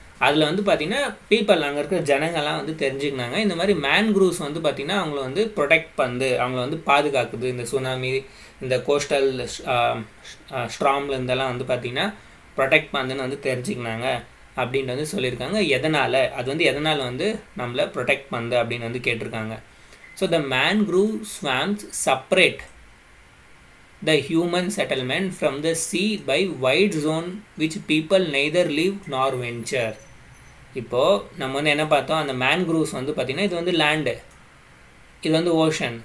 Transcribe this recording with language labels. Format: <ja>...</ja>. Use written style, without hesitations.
<ta>அதில் வந்து பார்த்திங்கன்னா பீப்புள் அங்கே இருக்கிற ஜனங்கள்லாம் வந்து தெரிஞ்சுக்கினாங்க இந்த மாதிரி மேன்க்ரூவ்ஸ் வந்து பார்த்திங்கன்னா அவங்கள வந்து ப்ரொடெக்ட் பண்ணுது, அவங்கள வந்து பாதுகாக்குது இந்த சுனாமி இந்த கோஸ்டல் ஸ்ட்ராம்ல இருந்தெல்லாம் வந்து பார்த்திங்கன்னா ப்ரொடெக்ட் பண்ணுதுன்னு வந்து தெரிஞ்சுக்கினாங்க அப்படின்ட்டு வந்து சொல்லியிருக்காங்க. எதனால் அது வந்து எதனால் வந்து நம்மளை ப்ரொடெக்ட் பண்ணுது அப்படின்னு வந்து கேட்டிருக்காங்க.</ta> <en>So the mangrove swamps separate the human settlement from the sea by wide zone which people neither live nor venture.</en> <ta>இப்போது நம்ம வந்து என்ன பார்த்தோம், அந்த மேன்க்ரூவ்ஸ் வந்து பார்த்திங்கன்னா இது வந்து லேண்டு, இது வந்து ஓஷன்.</ta>